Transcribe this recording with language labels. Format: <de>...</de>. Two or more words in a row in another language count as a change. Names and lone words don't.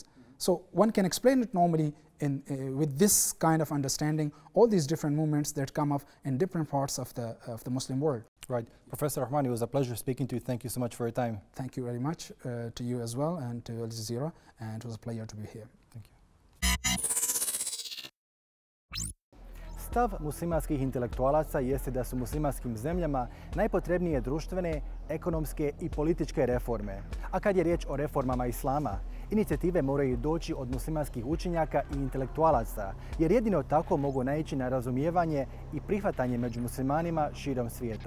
<en>So one can explain it normally with this kind of understanding, all these different movements that come up in different parts of the Muslim world. Right. Professor Rehman, it was a pleasure speaking to you. Thank you so much for your time. Thank you very much to you as well, and to Al Jazeera, and it was a pleasure to be here. Thank you.</en> <bs>Stav muslimanskih intelektualaca jeste da su muslimanskim zemljama najpotrebnije društvene, ekonomske i političke reforme. A kad je riječ o reformama Islama, inicijative moraju doći od muslimanskih učenjaka i intelektualaca, jer jedino tako mogu naići na razumijevanje i prihvatanje među muslimanima širom svijeta.</bs>